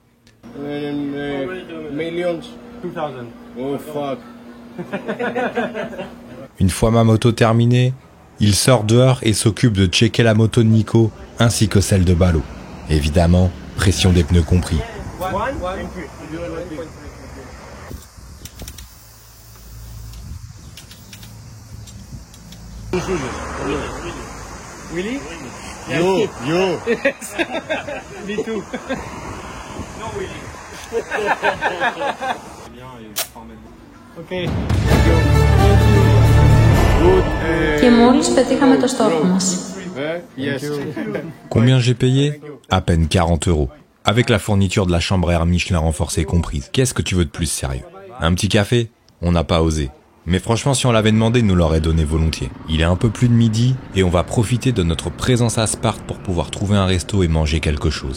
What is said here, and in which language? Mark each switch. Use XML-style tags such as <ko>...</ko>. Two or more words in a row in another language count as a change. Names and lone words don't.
<en>Millions. 2000. Oh fuck.</en> <fr>Une fois ma moto terminée, il sort dehors et s'occupe de checker la moto de Nico, ainsi que celle de Balo. Évidemment, pression des pneus compris.</fr> <en>Really? You. Me too. Okay.</en> <el>Και μόλις πετύχαμε το στόχο μας.</el> <en>Yes.</en> <fr>Combien j'ai payé? À peine 40 €. Avec la fourniture de la chambre à air Michelin renforcée comprise. Qu'est-ce que tu veux de plus sérieux? Un petit café? On n'a pas osé. Mais franchement, si on l'avait demandé, nous l'aurait donné volontiers. Il est un peu plus de midi et on va profiter de notre présence à Sparte pour pouvoir trouver un resto et manger quelque chose.</fr>